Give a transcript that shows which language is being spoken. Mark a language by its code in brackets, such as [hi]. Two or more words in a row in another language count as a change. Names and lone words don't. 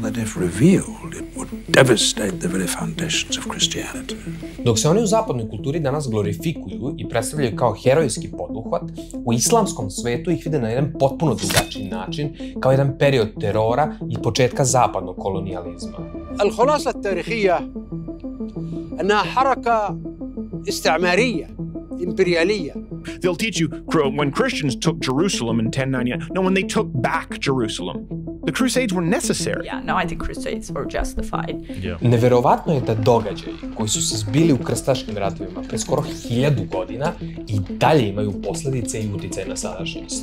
[sr] Dok se oni u zapadnoj kulturi danas glorifikuju i predstavljaju kao herojski poduhvat, u islamskom svetu ih vide na jedan potpuno drugačiji način, kao jedan period terora i početka zapadnog kolonijalizma. [ar] الخلاصة التاريخية أنها حركة استعمارية إمبريالية. [en] They'll teach you when Christians took Jerusalem in 1099. No, when they took back Jerusalem. The Crusades were necessary. Yeah, no, I think Crusades were justified. [sr] Neverovatno je da događaji koji su se zbili u krstaškim ratovima pre skoro 1000 godina i dalje imaju posledice i uticaj na sadašnjost.